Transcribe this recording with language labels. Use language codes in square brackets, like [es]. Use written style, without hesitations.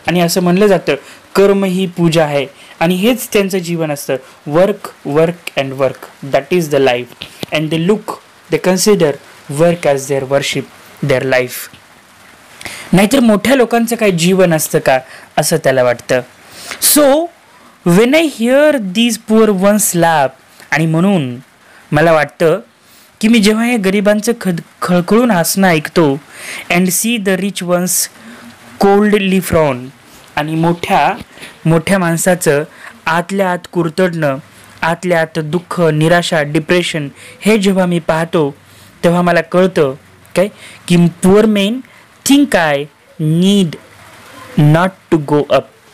[mr] आणि असं म्हणलं जातं कर्म ही पूजा आहे आणि हेच त्यांचं जीवन असतं. [en] Work work and work, that is the life. And they look, they consider work as their worship, their life. [mr] नाहीतर मोठ्या लोकांचं काय जीवन असतं का असं त्याला वाटतं. [en] So when I hear these poor ones laugh. [mr] आणि म्हणून मला वाटतं की मी जेव्हा हे गरिबांचं खळखळून हसणं ऐकतो, [en] And see the rich ones coldly frown. [mr] आणि मोठ्या माणसाचं आतल्या आत कुरतडणं, आतल्या आत दुःख, निराशा, डिप्रेशन हे जेव्हा मी पाहतो तेव्हा मला कळतं काय की [en] Poor men think I need not to go up.